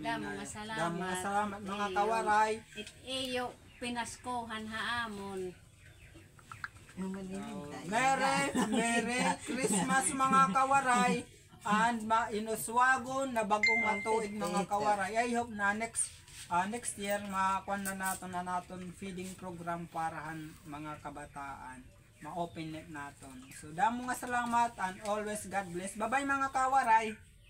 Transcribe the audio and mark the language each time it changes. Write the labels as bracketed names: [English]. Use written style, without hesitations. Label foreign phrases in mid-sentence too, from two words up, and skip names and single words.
[Waray] Damo na- nga salamat. Damo nga salamat mga Iyo. kawaray. It iyo pinaskohan haamon. [English] Merry Christmas [Waray] mga kawaray and inuswagon na bagong matuig mga kawaray. [English] I hope [Waray] na [English] next year [Waray] makuha na naton [English] feeding program [Waray] parahan mga kabataan. Ma-open net naton. So damo nga salamat and [English] always God bless. Bye bye [Waray] mga kawaray.